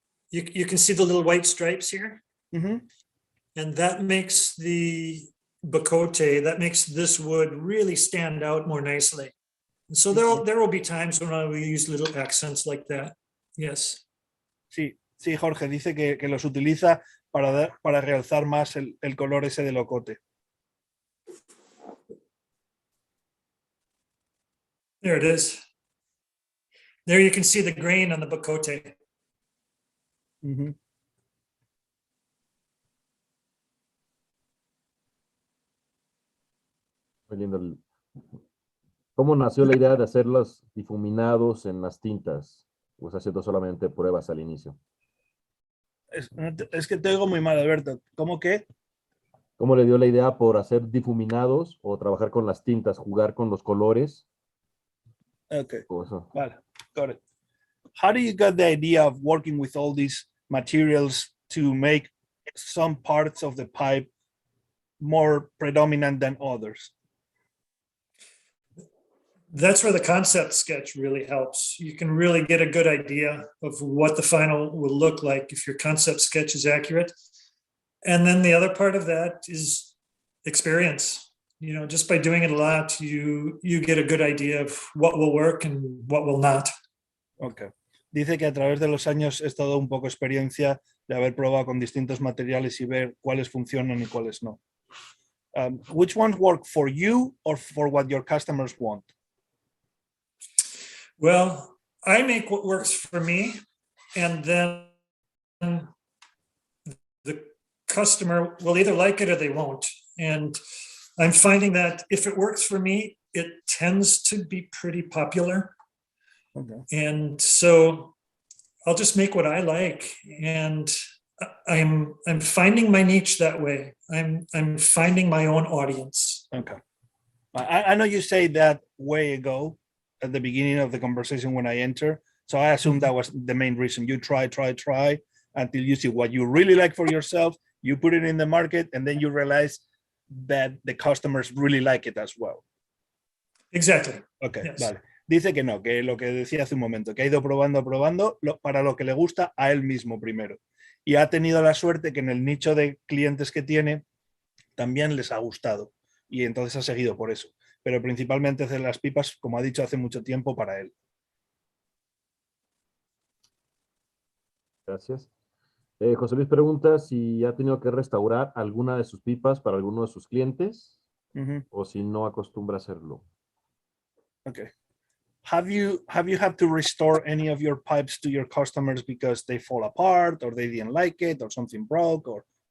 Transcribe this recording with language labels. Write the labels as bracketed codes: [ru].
[en] You can see the little white stripes here. Mm-hmm. And that makes the Bacote, that makes this wood really stand out more nicely. And so there will be times when I will use little accents like that. Yes. [es] Sí, Jorge dice que los utiliza para realzar más el color ese del ocote. [en] There it is. There you can see the grain on the Bacote. Mm-hmm. [es] Muy lindo. ¿Cómo nació la idea de hacerlos difuminados en las tintas? ¿O estás haciendo solamente pruebas al inicio? Es que te oigo muy mal, Alberto. ¿Cómo qué? ¿Cómo le dio la idea por hacer difuminados o trabajar con las tintas, jugar con los colores? [en] Okay. [es] Eso. [en] Vale, got it. How do you get the idea of working with all these materials to make some parts of the pipe more predominant than others? That's where the concept sketch really helps. You can really get a good idea of what the final will look like if your concept sketch is accurate. And then the other part of that is experience. You know, just by doing it a lot, you get a good idea of what will work and what will not. Okay. [es] Dice que a través de los años es todo un poco experiencia de haber probado con distintos materiales y ver cuáles funcionan y cuáles no. [en] Which ones work for you or for what your customers want? Well, I make what works for me, and then the customer will either like it or they won't. And I'm finding that if it works for me, it tends to be pretty popular. Okay. And so I'll just make what I like, and I'm finding my niche that way. I'm finding my own audience. Okay. I know you said that way ago at the beginning of the conversation when I enter. So I assume that was the main reason. You try until you see what you really like for yourself. You put it in the market, and then you realize that the customers really like it as well. Exactly. Okay, Yes. [es] vale. Dice que no, que lo que decía hace un momento, que ha ido probando para lo que le gusta a él mismo primero. Y ha tenido la suerte que en el nicho de clientes que tiene también les ha gustado. Y entonces ha seguido por eso. Pero principalmente hacer las pipas, como ha dicho, hace mucho tiempo para él. Gracias. José Luis pregunta si ha tenido que restaurar alguna de sus pipas para alguno de sus clientes o si no acostumbra hacerlo. [en] Okay. Have you had to restore any of your pipes to your customers because they fall apart or they didn't like it or something broke or?